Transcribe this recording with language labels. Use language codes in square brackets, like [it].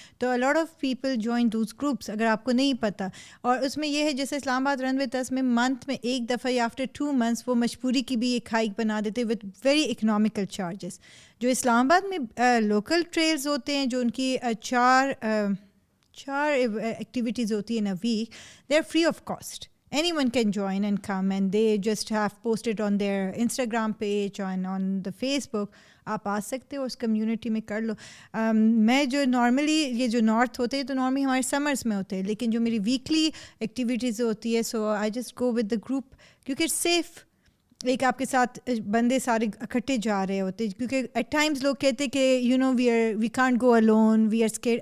[ur] تو [en] a lot of people join those groups, [ur] اگر آپ کو نہیں پتہ. اور اس میں یہ ہے جیسے اسلام آباد رن وتھ اس میں منتھ میں ایک دفعہ یا آفٹر 2 months وہ مشپوری کی بھی ایک ہائک بنا دیتے [en] With very economical charges. [ur] جو اسلام آباد میں لوکل ٹریلز ہوتے ہیں جو ان کی چار ایکٹیویٹیز ہوتی ہیں [en] in a week, they are free of cost. Anyone can join and come, and they just have posted on their Instagram page and on the Facebook. [ur] آپ آ سکتے ہو, اس کمیونٹی میں کر لو. میں جو نارملی یہ جو نارتھ ہوتے ہیں تو نارملی ہمارے سمرس میں ہوتے ہیں, لیکن جو میری ویکلی ایکٹیویٹیز ہوتی ہے [en] so I just go with the group, [ur] کیونکہ سیف. ایک آپ کے ساتھ بندے سارے اکٹھے جا رہے ہوتے, کیونکہ ایٹ ٹائمز لوگ کہتے کہ [en] We can't go alone, we are scared.